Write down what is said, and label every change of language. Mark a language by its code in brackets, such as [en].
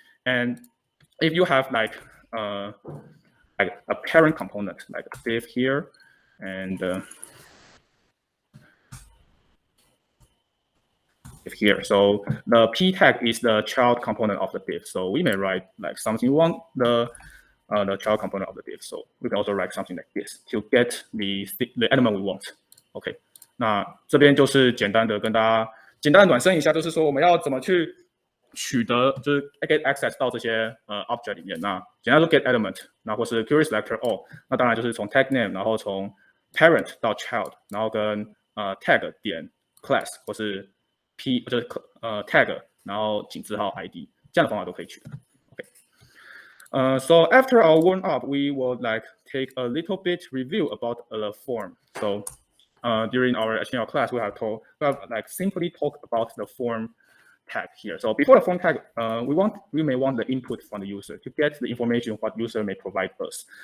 [en] And if you have like a parent component like a div here, and here, so the p tag is the child component of the div. So we may write like something we want the child component of the div. So we can also write something like this to get the element we want. [zh] OK, 那这边就是简单的跟大家简单的暖身一下，就是说我们要怎么去取得就是 get access 到这些object 里面。那简单说 get element， 那或是 query selector all， 那当然就是从 tag name， 然后从 parent 到 child， 然后跟tag 点 class 或是 p 就是tag， 然后井字号 id 这样的方法都可以取得。 [en] So after our warm up, we will take a little bit review about the form. So during our HTML class, we have simply talk about the form tag here. So before the form tag, we may want the input from the user to get the information what user may provide us.